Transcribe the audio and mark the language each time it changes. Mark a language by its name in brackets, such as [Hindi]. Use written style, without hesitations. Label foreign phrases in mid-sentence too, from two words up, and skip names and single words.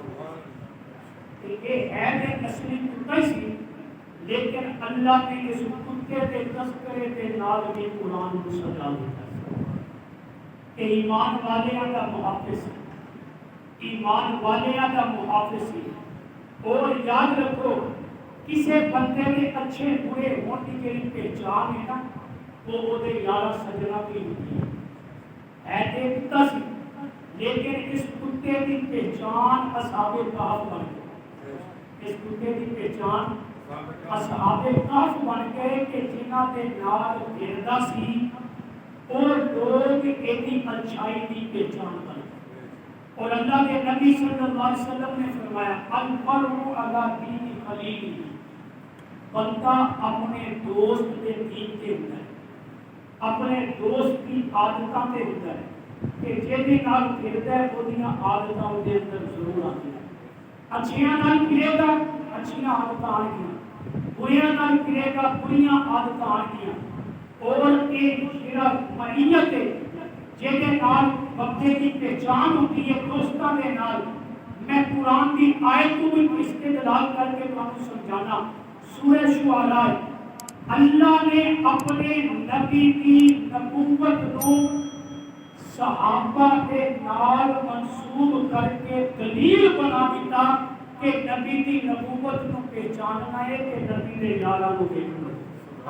[Urdu] یہ ہے کہ نسلی کتا سی لیکن اللہ نے اس کتے کے تذکرے کے نال بھی قرآن کو سجا دیتا ہے کہ ایمان والیاں کا محافظ ہے, ایمان والیاں کا محافظ ہے. اور یاد رکھو کسی بندے کے اچھے برے ہونے کی پہچان ہے نا وہ دے یارہ سجنا بھی ہوتی ہے کتا سی لیکن اس کتے کی پہچان اصحاب کہف بن گئی. اس کتے کی پہچان اصحاب کہف بن گئے کہ [Punjabi] جنہاں دے نال پھردا سی [Urdu] اور لوگ ایسی اچھائی کی پہچان کر. اور اللہ کے نبی [Arabic] صلی اللہ علیہ وسلم [Urdu] نے فرمایا [Arabic] المرء علی دین خلیل, [Urdu] بندہ اپنے دوست کے دین کے ہوتا ہے, اپنے دوست کی عادتاں تے ہوتا ہے کہ [Punjabi] جہدے نال پھردا ہے اودیاں عادتاں اون دے اندر ضرور آندیاں. اچھیاں نال پھرے گا اچھیاں عادتاں آن گیاں, بریاں نال پھرے گا بریاں عادتاں آن گیاں. [Urdu] اور یہ جڑا معیت ہے جہدے نال بندے کی پہچان ہوتی ہے [Punjabi] دوستاں دے نال. [Urdu] میں قرآن کی آیت کو بھی استدلال کر کے تمہیں سمجھانا. سورہ شعراء اللہ نے اپنے نبی کی نبوت کو صحابہ کے نال منسوب کر کے دلیل بنا دیتا کہ نبی کی نبوت کو پہچاننا ہے کہ نبی نے یاراں کو دیکھنا.